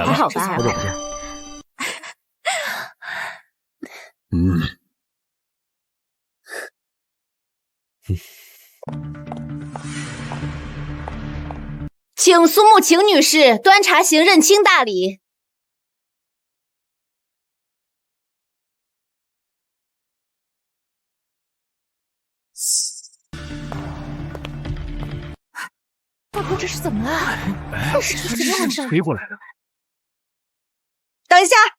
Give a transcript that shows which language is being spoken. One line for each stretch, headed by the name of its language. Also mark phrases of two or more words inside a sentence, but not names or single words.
Chinese: 還好吧？好久不見。請蘇慕晴女士端茶行認親大禮。大哥，这是怎麼了？這是怎麼回事？推過來的。等一下，